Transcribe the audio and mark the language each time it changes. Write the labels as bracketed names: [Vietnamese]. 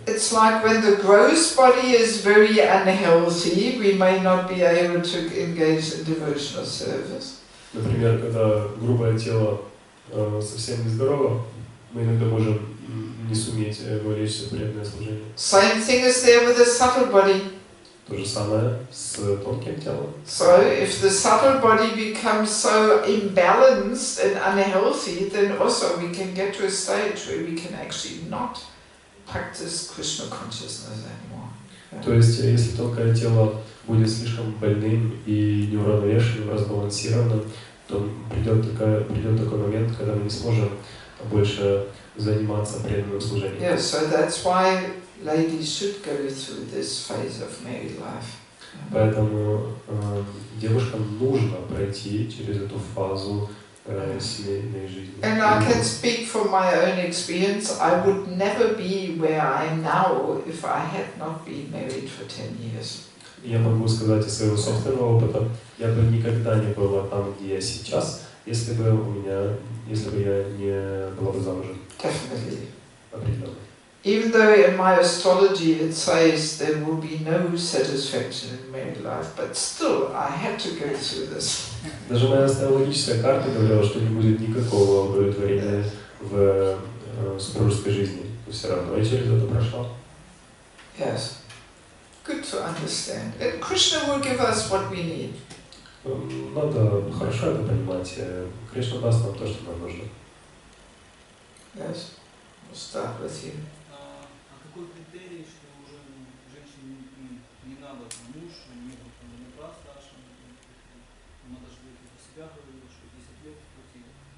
[English] It's like when the gross body is very unhealthy, we may not be able to engage in devotional service. [Russian] Например, когда грубое тело совсем нездорово, мы иногда можем не суметь вовлечься в преданное служение. [English] Same thing is there with the subtle body. [Russian] То же самое с тонким телом. [English] So if the subtle body becomes so imbalanced and unhealthy, then also we can get to a stage where we can actually not practice Krishna consciousness anymore. [Russian] То есть, если тонкое тело будет слишком больным и неуравновешенным, разбалансированным, то придет такой момент, когда мы не сможем больше заниматься преданным служением. [English] Yeah, so that's why ladies should go through this phase of married life. [Russian] Поэтому девушкам нужно пройти через эту фазу семейной жизни. [English] And I can speak from my own experience. I would never be where I am now if I had not been married for 10 years. [Russian] Я могу сказать из своего собственного опыта, я бы никогда не была там, где я сейчас, если бы я не была бы замужем. [English] Definitely. [Russian] Определенно. [English] Even though in my astrology it says there will be no satisfaction in married life, but still I had to go through this. [Russian] Даже моя астрологическая карта говорила, что не будет никакого удовлетворения в супружеской жизни. Но все равно я через это прошла. [English] Yes. Good to understand. And Krishna will give us what we need. [Russian] Надо хорошо это понимать. Кришна даст нам то, что нам нужно. [English] Yes. We'll start with you. [Russian] Какой критерий, что уже женщине не надо муж, не брат старший, Матаджи Деваки про себя говорила, что 10 лет хватило.